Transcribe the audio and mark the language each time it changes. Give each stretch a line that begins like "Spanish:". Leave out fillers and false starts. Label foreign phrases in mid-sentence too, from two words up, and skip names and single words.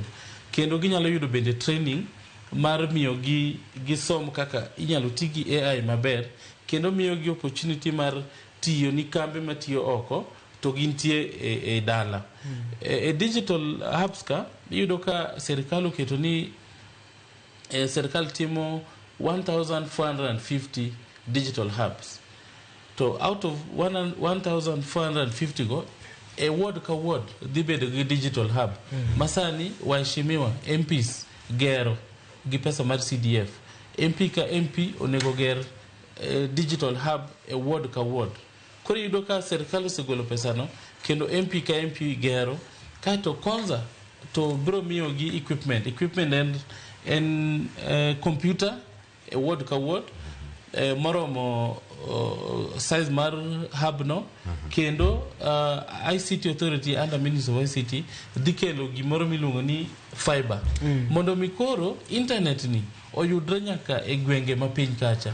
Luo (Kenya and Tanzania): Kendo ginyalo yudo bende training mar miyo gi som kaka inyalo tigi AI maber. Kendo miyo gi opportunity mar tiyo ni kambe matiyo oko to gintie e dala.
English: Digital hubs
Luo (Kenya and Tanzania): ka yudo ka serikali oketo ni serikali timo 1,450
English: digital hubs.
Luo (Kenya and Tanzania): To
English: out of
Luo (Kenya and Tanzania): 1,450 go a ward ka ward dhibedo gi
English: digital hub.
Luo (Kenya and Tanzania): Masani waheshimiwa MPs gero gi pesa mar CDF. MP ka MP onego ger
English: digital hub
Luo (Kenya and Tanzania): a ward ka ward. Koro yudo ka serikali osegolo pesa no kendo MP ka MP gero kato Konza to bro miyo gi
English: equipment and computer
Luo (Kenya and Tanzania): a ward ka ward moromo size mar hub no. Kendo
English: ICT authority under Ministry of ICT
Luo (Kenya and Tanzania): dikelo gimoro milungo ni fiber. Mondo mikoro internet ni oyudre nyaka e gwenge mapiny kacha.